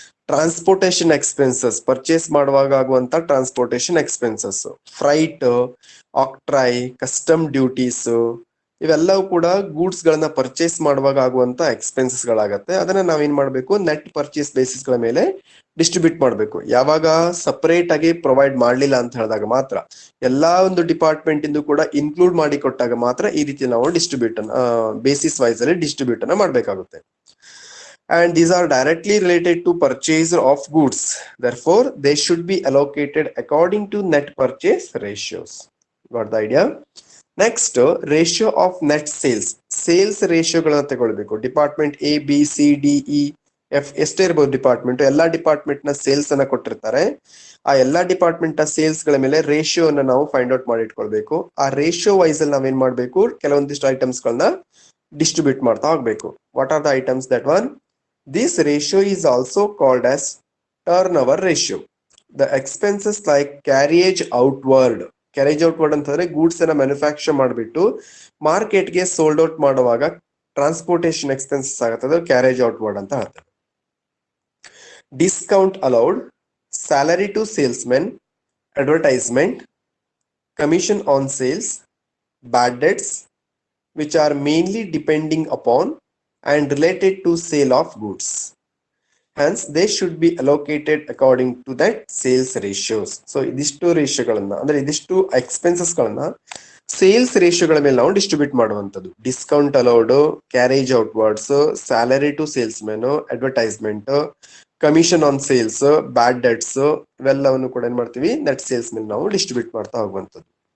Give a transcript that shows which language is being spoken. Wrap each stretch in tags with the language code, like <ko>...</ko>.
<kn>Transportation expenses, purchase ಮಾಡುವಾಗ ಆಗುವಂತ transportation expenses, freight, ಆಕ್ಟ್ರೈ, custom duties, ಇವೆಲ್ಲವೂ ಕೂಡ ಗೂಡ್ಸ್ ಗಳನ್ನ ಪರ್ಚೇಸ್ ಮಾಡುವಾಗ ಆಗುವಂತ ಎಕ್ಸ್ಪೆನ್ಸಸ್ ಗಳಾಗತ್ತೆ. ಅದನ್ನ ನಾವೇನ್ ಮಾಡ್ಬೇಕು, ನೆಟ್ ಪರ್ಚೇಸ್ ಬೇಸಿಸ್ ಗಳ ಮೇಲೆ ಡಿಸ್ಟ್ರಿಬ್ಯೂಟ್ ಮಾಡ್ಬೇಕು. ಯಾವಾಗ ಸಪರೇಟ್ ಆಗಿ ಪ್ರೊವೈಡ್ ಮಾಡ್ಲಿಲ್ಲ ಅಂತ ಹೇಳಿದಾಗ ಮಾತ್ರ, ಎಲ್ಲಾ ಒಂದು ಡಿಪಾರ್ಟ್ಮೆಂಟ್ ಇಂದು ಕೂಡ ಇನ್ಕ್ಲೂಡ್ ಮಾಡಿ ಕೊಟ್ಟಾಗ ಮಾತ್ರ ಈ ರೀತಿ ನಾವು ಡಿಸ್ಟ್ರಿಬ್ಯೂಟ್ ಬೇಸಿಸ್ ವೈಸ್ ಅಲ್ಲಿ ಡಿಸ್ಟ್ರಿಬ್ಯೂಟ್ ಅನ್ನ ಮಾಡ್ಬೇಕಾಗುತ್ತೆ.</kn> <en>And these are directly related to purchase of goods. Therefore, they should be allocated according to net purchase ratios. Got the idea? Next, ratio of net sales.</en> <kn>Sales ratio ಗಳನ್ನ ತಗೊಳ್ಬೇಕು. Department A B C D E F ಎಷ್ಟೇ ಇರ್ಬೋದು department, ಎಲ್ಲಾ department ನ sales ಅನ್ನ ಕೊಟ್ಟಿರ್ತಾರೆ. ಆ ಎಲ್ಲಾ ಡಿಪಾರ್ಟ್ಮೆಂಟ್ ನ ಸೇಲ್ಸ್ ಗಳ ಮೇಲೆ ರೇಷಿಯೋ ಅನ್ನ ನಾವು ಫೈಂಡ್ ಔಟ್ ಮಾಡಿ ಇಟ್ಕೊಳ್ಬೇಕು. ಆ ರೇಷಿಯೋ ವೈಸ್ ಅಲ್ಲಿ ನಾವೇನ್ ಮಾಡ್ಬೇಕು, ಕೆಲವೊಂದಿಷ್ಟು ಐಟಮ್ಸ್ ಗಳನ್ನ ಡಿಸ್ಟ್ರಿಬ್ಯೂಟ್ ಮಾಡ್ತಾ ಹೋಗ್ಬೇಕು.</kn> <en>What are the items? That one, this ratio is also called as turnover ratio. The expenses like carriage outward.</en> <kn>Carriage outward ಅಂತಂದ್ರೆ ಗೂಡ್ಸ್ ಅನ್ನ ಮ್ಯಾನುಫ್ಯಾಕ್ಚರ್ ಮಾಡಿಬಿಟ್ಟು ಮಾರ್ಕೆಟ್ ಗೆ ಸೋಲ್ಡ್ ಔಟ್ ಮಾಡುವಾಗ ಟ್ರಾನ್ಸ್ಪೋರ್ಟೇಶನ್ ಎಕ್ಸ್ಪೆನ್ಸಸ್ ಆಗುತ್ತೆ, ಕ್ಯಾರೇಜ್ ಔಟ್ವರ್ಡ್ ಅಂತ ಹೇಳ್ತಾರೆ.</kn> <en>Discount allowed, salary to salesmen, advertisement, commission on sales, bad debts, which are mainly depending upon and related to sale of goods. Hence, they should be allocated according to that sales ratios.</en> <kn>So, ಇದಿಷ್ಟು ರೇಷಿಯೋಗಳನ್ನ ಅಂದ್ರೆ ಇದಿಷ್ಟು expenses ಗಳನ್ನ sales ರೇಷಿಯೋಗಳ ಮೇಲೆ ನಾವು distribute ಮಾಡುವಂತದ್ದು. Discount allowed, carriage outwards, salary to sales men, advertisement, commission on sales, bad debts, ಇವೆಲ್ಲವನ್ನು ಕೂಡ ಏನ್ ಮಾಡ್ತೀವಿ, ನೆಟ್ ಸೇಲ್ಸ್ ಮೇಲೆ ನಾವು ಡಿಸ್ಟ್ರಿಬ್ಯೂಟ್ ಮಾಡ್ತಾ ಹೋಗುವಂತದ್ದು.</kn>